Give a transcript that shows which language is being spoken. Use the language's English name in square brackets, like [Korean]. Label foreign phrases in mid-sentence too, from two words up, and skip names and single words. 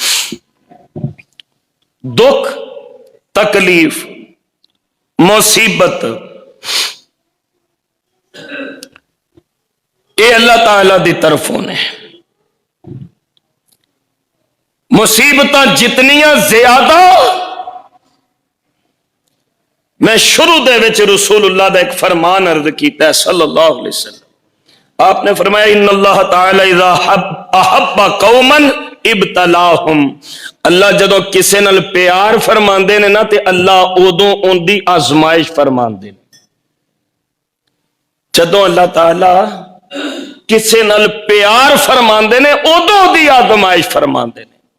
[Punjabi] دکھ تکلیف مصیبت اے اللہ تعالیٰ دی طرفوں نے. مصیبت جتنیاں زیادہ، میں شروع دے وچ رسول اللہ دا اک فرمان عرض کیتا ہے [Arabic] صلى الله عليه وسلم. [Punjabi] آپنے فرمایا [Arabic] إن الله تعالى إذا أحب قوما ابتلاهم. [Punjabi] اللہ جدوں کسے نال پیار فرماندے نے نا تے اللہ اودوں اوندی آزمائش فرماندے نے. جدوں اللہ تعالیٰ کسے نال پیار فرماندے نے اودوں دی آزمائش فرماندے نے.